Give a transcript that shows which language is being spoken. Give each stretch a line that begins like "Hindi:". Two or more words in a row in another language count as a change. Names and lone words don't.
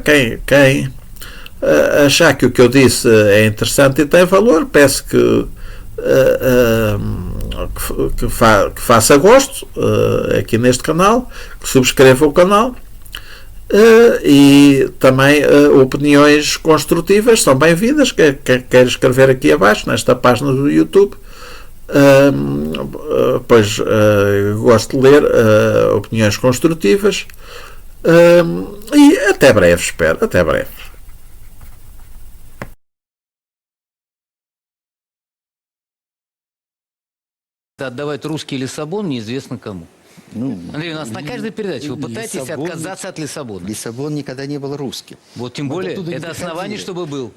Portuguese: Quem achar que o que eu disse é interessante e tem valor, peço que faça gosto aqui neste canal, que subscreva o canal e também opiniões construtivas são bem-vindas. Quero escrever aqui abaixo nesta página do YouTube, pois gosto de ler opiniões construtivas e até breve, espero, até breve.
Russian: Отдавать русский Лиссабон неизвестно кому. Андрей, у нас на каждой передаче вы пытаетесь отказаться от Лиссабона. Лиссабон никогда не был русским. Вот тем более, это основание, чтобы был.